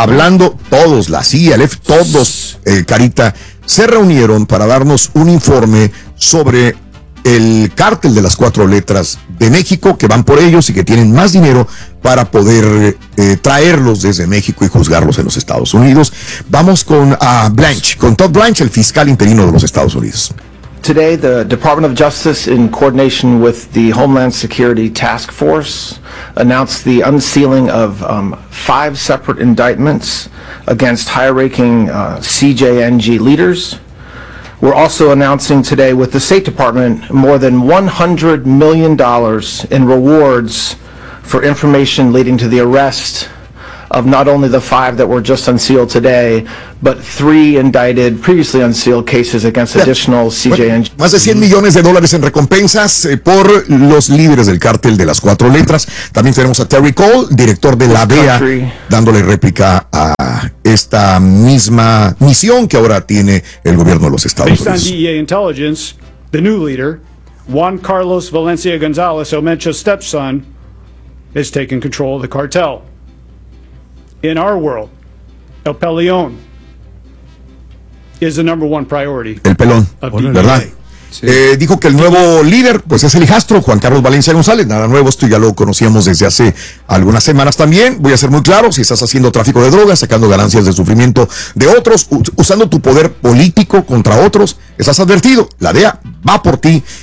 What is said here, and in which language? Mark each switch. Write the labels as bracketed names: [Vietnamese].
[Spanish] hablando, todos, la CIA, el F, todos, Carita, se reunieron para darnos un informe sobre el cártel de las cuatro letras de México, que van por ellos y que tienen más dinero para poder traerlos desde México y juzgarlos en los Estados Unidos. Vamos con Blanche, con Todd Blanche, el fiscal interino de los Estados Unidos. [English] Today, the Department of Justice, in coordination with the Homeland Security Task Force, announced the unsealing of five separate indictments against high-ranking CJNG leaders. We're also announcing today with the State Department more than $100 million in rewards for information leading to the arrest of not only the five that were just unsealed today, but three indicted, previously unsealed cases against additional CJNG. [Spanish] Más de 100 millones de dólares en recompensas por los líderes del cártel de las cuatro letras. También tenemos a Terry Cole, director de la DEA, dándole réplica a esta misma misión que ahora tiene el gobierno de los Estados Unidos. [English] Based on DEA intelligence, the new leader, Juan Carlos Valencia González, Omencho's stepson, is taking control of the cartel. In our world, El Pelón is the number one priority. [Spanish] El Pelón, ¿verdad? Sí. Dijo que el nuevo líder, pues es el hijastro, Juan Carlos Valencia González. Nada nuevo, esto ya lo conocíamos desde hace algunas semanas también. Voy a ser muy claro, si estás haciendo tráfico de drogas, sacando ganancias de sufrimiento de otros, usando tu poder político contra otros, estás advertido, la DEA va por ti.